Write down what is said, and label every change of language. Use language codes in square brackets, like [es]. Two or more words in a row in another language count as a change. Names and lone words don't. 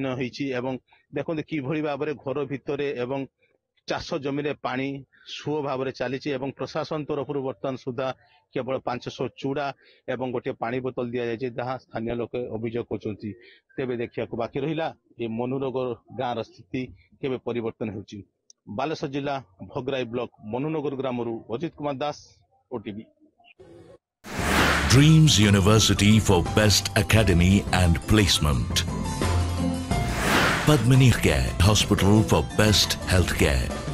[or] ହେଇଛି ଏବଂ ଦେଖନ୍ତୁ କିଭଳି ଭାବରେ ଘର ଭିତରେ ଏବଂ ଚାଷ ଜମିରେ ପାଣି ସୁଅ ଭାବରେ ଚାଲିଛି ଏବଂ ପ୍ରଶାସନ ତରଫରୁ ବର୍ତ୍ତମାନ ସୁଦ୍ଧା କେବଳ 500 ଚୁଡା ଏବଂ ଗୋଟିଏ ପାଣି ବୋତଲ ଦିଆଯାଇଛି ଯାହା ସ୍ଥାନୀୟ ଲୋକେ ଅଭିଯୋଗ କରୁଛନ୍ତି ତେବେ ଦେଖିବାକୁ ବାକି ରହିଲା ଏ ମନୁନଗର ଗାଁର ସ୍ଥିତି କେବେ ପରିବର୍ତ୍ତନ ହେଉଛି ବାଲେଶ୍ୱର ଜିଲ୍ଲା ଭଗରାଇ ବ୍ଲକ ମନୁନଗର ଗ୍ରାମରୁ ଅଜିତ କୁମାର ଦାସ ଓଟିଭି [en] Dreams University for Best Academy and Placement. Padmini Care Hospital for Best Healthcare.